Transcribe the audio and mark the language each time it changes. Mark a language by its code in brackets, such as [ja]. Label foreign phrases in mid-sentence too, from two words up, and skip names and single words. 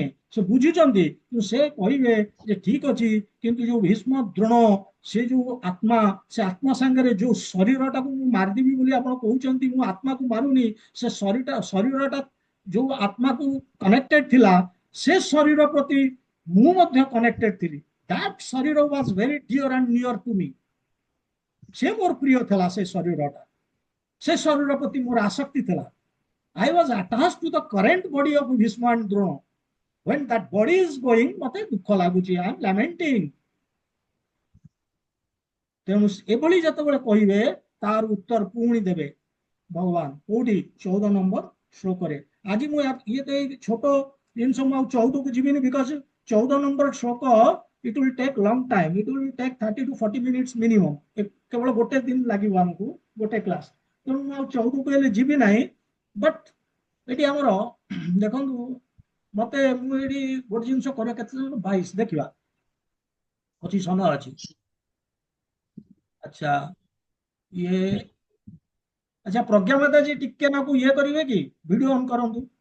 [or] ସେ ବୁଝୁଛନ୍ତି, କିନ୍ତୁ ସେ କହିବେ ଯେ ଠିକ ଅଛି, କିନ୍ତୁ ଯୋଉ ଭୀଷ୍ମ, ଦ୍ରୋଣ, ସେ ଯୋଉ ଆତ୍ମା, ସେ ଆତ୍ମା ସାଙ୍ଗରେ ଯୋଉ ଶରୀରଟାକୁ ମୁଁ ମାରିଦେବି ବୋଲି ଆପଣ କହୁଛନ୍ତି, ମୁଁ ଆତ୍ମାକୁ ମାରୁନି। ସେ ଶରୀରଟା ଯୋଉ ଆତ୍ମାକୁ କନେକ୍ଟେଡ ଥିଲା, ସେ ଶରୀର ପ୍ରତି ମୁଁ ମଧ୍ୟ କନେକ୍ଟେଡ ଥିଲି। [en] That ଶରୀର was very dear and near to me. [or] ସେ ମୋର ପ୍ରିୟ ଥିଲା, ସେ ଶରୀରଟା, ସେ ଶରୀର ପ୍ରତି ମୋର ଆସକ୍ତି ଥିଲା। [en] I was attached to the current body of Bhishma and Drona. When that body is going, [or] ମତେ ଦୁଃଖ ଲାଗୁଛି, [en] I am lamenting. [or] ତେଣୁ ଏଭଳି ଯେତେବେଳେ କହିବେ, ତାର ଉତ୍ତର ପୁଣି ଦେବେ ଭଗବାନ କୋଉଠି? 14 ନମ୍ବର ଶ୍ଲୋକରେ। ଆଜି ମୁଁ ଇଏ ତ ଏଇ ଛୋଟ ଜିନିଷ, ମୁଁ ଆଉ 14କୁ ଯିବିନି, ବିକଜ 14 ନମ୍ବର ଶ୍ଲୋକ [en] it will take long time. It will take 30 to 40 minutes minimum. [or] କେବଳ ଗୋଟେ ଦିନ ଲାଗିବ ଆମକୁ, ଗୋଟେ କ୍ଲାସ। ତେଣୁ ମୁଁ ଆଉ 14କୁ ହେଲେ ଯିବି ନାହିଁ। ବଟ୍ ଏଠି ଆମର ଦେଖନ୍ତୁ ମତେ ମୁଁ ଏଠି ଗୋଟେ ଜିନିଷ କରେ କେତେ 22 ଦେଖିବା ଅଛି ସମୟ ଅଛି। ଆଚ୍ଛା ଇଏ ଆଚ୍ଛା ପ୍ରଜ୍ଞା ମାତାଜୀ ଟିକେ ନାକୁ ଇଏ କରିବେ କି [en] video on [or] କରନ୍ତୁ।